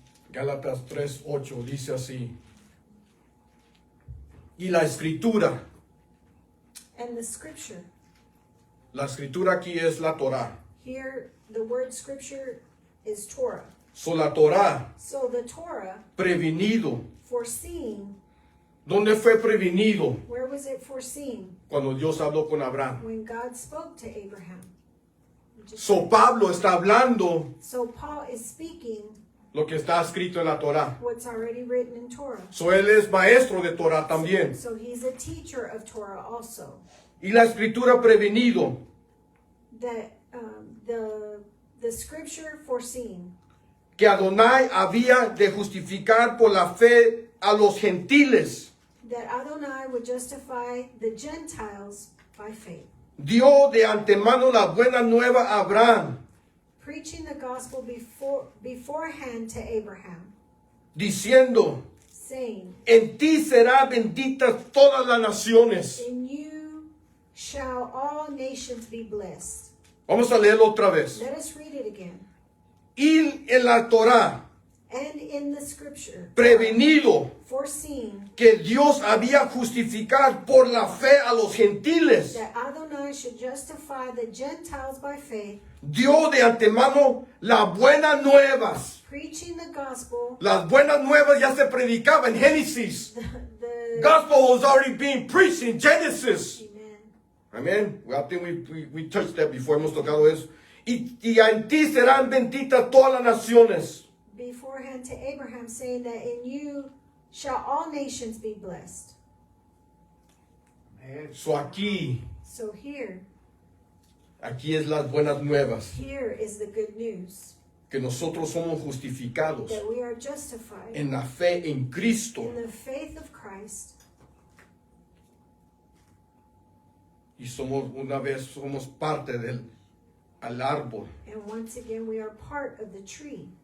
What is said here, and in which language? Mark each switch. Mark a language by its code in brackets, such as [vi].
[es] Gálatas 3, 8 dice así. Y la escritura. [en] And the scripture, [es] La escritura aquí es la Torá. [en] here the word scripture is Torah. [es] So la Torá, [en] So the Torah, [es] prevenido. [en] foreseeing, [es] ¿Dónde fue prevenido? [en] where was it foreseen? [es] Cuando Dios habló con Abraham. [en] When God spoke to Abraham. [es] So Pablo está hablando [en] So Paul is speaking [es] lo que está escrito en la Torá. [en] what's already written in Torah. [es] So él es maestro de Torá también. [en] So he's a teacher of Torah also. [es] Y la escritura prevenido. [en] That the scripture foreseen [es] Que Adonai había de justificar por la fe a los gentiles. [en] that Adonai would justify the Gentiles by faith, [es] Dio de antemano la buena nueva a Abraham, [en] preaching the gospel beforehand to Abraham, [es] diciendo, [en] saying, [es] en ti será bendita todas las naciones. [en] in you shall all nations be blessed. [es] Vamos a leerlo otra vez. [en] Let us read it again. [es] Y en la Torá, [en] And in the scripture, [es] prevenido [en] foreseen [es] que Dios había justificar por la fe a los gentiles, [en] that Adonai should justify the Gentiles by faith, [es] dio de antemano las buenas nuevas. [en] preaching the gospel. [es] Las buenas nuevas ya se predicaba en Génesis. [en] The Gospel was already being preached in Genesis. Amen. [es] Amén. [en] Well, I think we touched that before. [es] Hemos tocado eso. Y en ti serán benditas todas las naciones. [en] Beforehand to Abraham, saying that in you shall all nations be blessed. [es] So aquí [en] So here [es] es las buenas nuevas. [en] is the good news [es] Que nosotros somos justificados [en] that we are justified [es] en la fe en Cristo. [en] in the faith of Christ, [es] Y somos parte del al árbol [en] and once again we are part of the tree